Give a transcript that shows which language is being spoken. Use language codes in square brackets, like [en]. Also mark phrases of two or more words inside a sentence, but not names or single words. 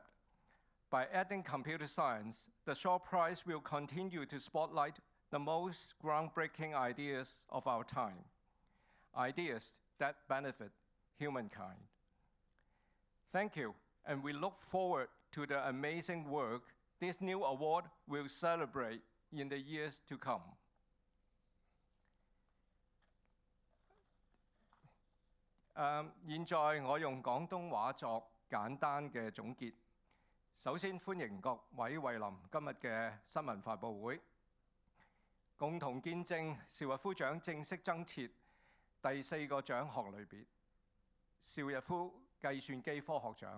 [en] By adding computer science, the Shaw Prize will continue to spotlight the most groundbreaking ideas of our time, ideas that benefit humankind. Thank you, and we look forward to the amazing work this new award will celebrate in the years to come. [yue] 現在我用廣東話作簡單嘅總結。首先歡迎各位蒞臨今日嘅新聞發佈會，共同見證邵逸夫獎正式增設第4個獎項類別——邵逸夫計算機科學獎。